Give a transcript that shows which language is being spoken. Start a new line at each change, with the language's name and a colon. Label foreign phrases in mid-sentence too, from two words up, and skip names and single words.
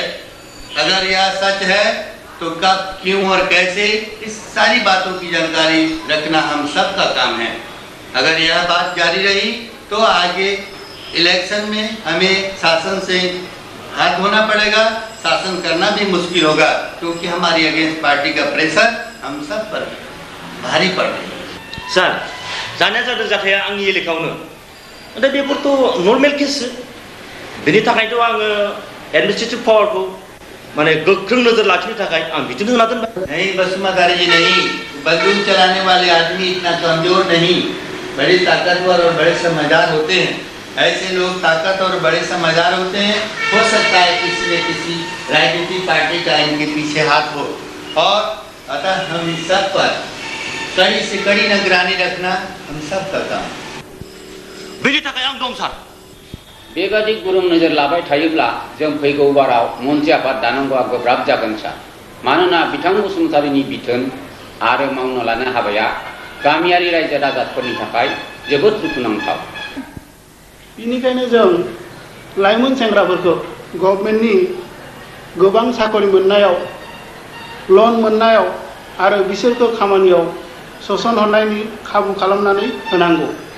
Hindi: अगर यह सच है तो कब, क्यों और कैसे, इस सारी बातों की जानकारी रखना हम सब का काम है। अगर यह बात जारी रही तो आगे इलेक्शन में हमें शासन से हाथ धोना पड़ेगा, शासन करना भी मुश्किल होगा, क्योंकि हमारी
English: against party
Hindi: का प्रेशर हम सब पर भारी पड़ रही है। सर,
Bodo: जानाया जादों जाथाया आंनि एलेकायावनो, दा बेफोरथ'
English: normal case.
Bodo: बेनि थाखायथ' आङो एडमिनिस्ट्रेटिव पावारखौ माने गोख्रों नजर लाखिनो थाखाय आं बिथोन होना दोनबाय।
Hindi: नहीं बसुमतारी जी नहीं, बंदूक चलाने वाले आदमी इतना कमजोर नहीं, बड़े ताकतवर और बड़े समझदार होते हैं। ऐसे लोग ताकत और बड़े समझदार होते हैं। हो सकता है किसी न किसी राजनीतिक पार्टी का इनके पीछे हाथ हो, और अतः हम सब पर कड़ी से कड़ी निगरानी रखना हम सब का काम।
Bodo: बेनि थाखाय आं दं सार। बेबादि गुरुं नोजोर लाबाय थायोब्ला जों फैगौ बाराव मोनसे आफाद दानांगौआ गोब्राब जागोन सार। मानोना बिथां बसुमतारीनि बिथोन आरो मावनो लानाय हाबाया गामियारि रायजो राजाफोरनि थाखाय जोबोद दुखुनांथाव। बेनिखायनो जों लाइमोन सेंग्राफोरखौ गभर्नमेन्टनि गोबां साकरि मोननायाव, लन मोननायाव आरो बिसोरखौ खामानियाव सोसनहरनायनि खाबु खालामनानै होनांगौ।